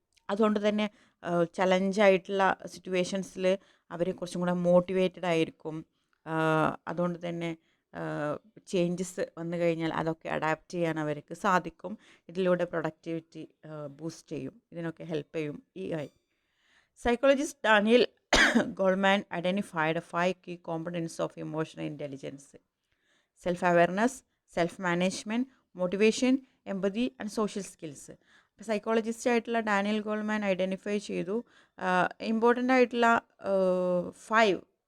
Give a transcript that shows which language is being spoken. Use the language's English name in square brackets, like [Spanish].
[Malayalam] അതുകൊണ്ട് തന്നെ ചലഞ്ചായിട്ടുള്ള സിറ്റുവേഷൻസിൽ അവർ കുറച്ചും കൂടെ മോട്ടിവേറ്റഡ് ആയിരിക്കും. അതുകൊണ്ട് തന്നെ ചേഞ്ചസ് വന്നു കഴിഞ്ഞാൽ അതൊക്കെ അഡാപ്റ്റ് ചെയ്യാൻ അവർക്ക് സാധിക്കും. ഇതിലൂടെ പ്രൊഡക്ടിവിറ്റി ബൂസ്റ്റ് ചെയ്യും. ഇതിനൊക്കെ ഹെൽപ്പ് ചെയ്യും AI. [English] Psychologist Daniel Goleman identified 5 key components of emotional intelligence: self-awareness, self-management, motivation, empathy and social skills. [Malayalam] അപ്പോൾ സൈക്കോളജിസ്റ്റ് ആയിട്ടുള്ള ഡാനിയൽ ഗോൾമാൻ ഐഡൻറ്റിഫൈ ചെയ്തു ഇമ്പോർട്ടൻ്റ് ആയിട്ടുള്ള 5